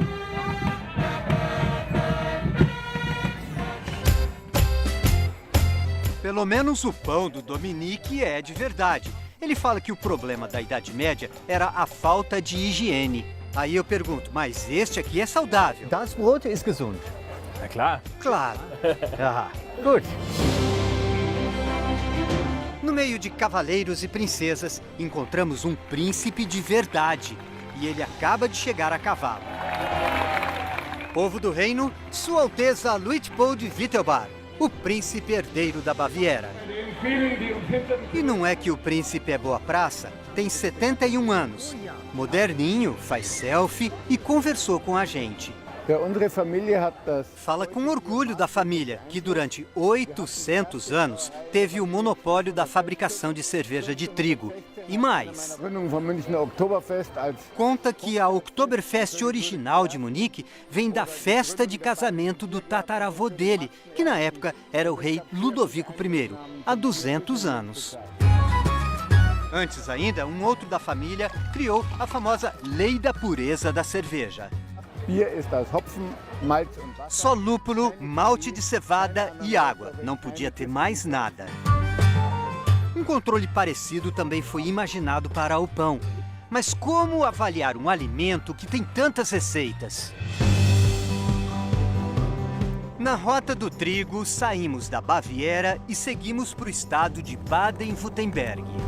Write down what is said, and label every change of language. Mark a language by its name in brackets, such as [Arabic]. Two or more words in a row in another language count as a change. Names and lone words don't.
[Portuguese] Pelo menos o pão do Dominique é de verdade. Ele fala que o problema da Idade Média era a falta de higiene. Aí eu pergunto, mas este aqui é saudável? [German] Das Brot ist gesund. Na klar. [Portuguese] Claro. [German] Ah, gut. [Portuguese] No meio de cavaleiros e princesas, encontramos um príncipe de verdade. E ele acaba de chegar a cavalo. Povo do reino, Sua Alteza Luitpold Wittelbar, o príncipe herdeiro da Baviera. E não é que o príncipe é boa praça? Tem 71 anos. Moderninho, faz selfie e conversou com a gente. [German] Ja, unsere Familie hat das [Portuguese] Fala com orgulho da família, que durante 800 anos teve o monopólio da fabricação de cerveja de trigo. E mais, [German] Gründung vom Münchner Oktoberfest als [Portuguese] conta que a Oktoberfest original de Munique vem da festa de casamento do tataravô dele, que na época era o rei Ludovico I, há 200 anos. Antes ainda, um outro da família criou a famosa Lei da Pureza da Cerveja. [German] Bier ist aus Hopfen, Malz und Wasser. [Portuguese] Só lúpulo, malte de cevada e água. Não podia ter mais nada. Um controle parecido também foi imaginado para o pão. Mas como avaliar um alimento que tem tantas receitas? Na Rota do Trigo, saímos da Baviera e seguimos para o estado de Baden-Württemberg.